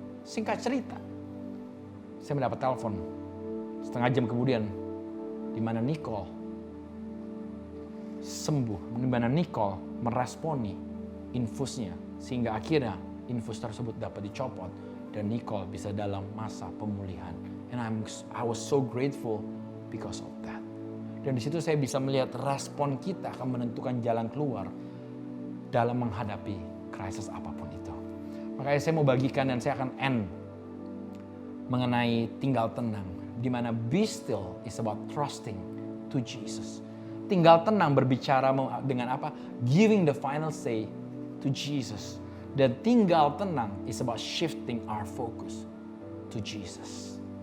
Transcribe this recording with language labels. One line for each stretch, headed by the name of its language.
Indonesian: Singkat cerita, saya mendapat telepon setengah jam kemudian, di mana Nicole sembuh, di mana Nicole meresponi infusnya, sehingga akhirnya infus tersebut dapat dicopot dan Nicole bisa dalam masa pemulihan.
English: And I was so grateful because of that.
Indonesian: Dan di situ saya bisa melihat respon kita akan menentukan jalan keluar dalam menghadapi krisis apapun itu. Makanya saya mau bagikan dan saya akan end mengenai tinggal tenang, di mana
English: be still is about trusting to Jesus.
Indonesian: Tinggal tenang berbicara dengan apa?
English: Giving the final say to Jesus.
Indonesian: Dan tinggal tenang
English: is about shifting our focus to Jesus.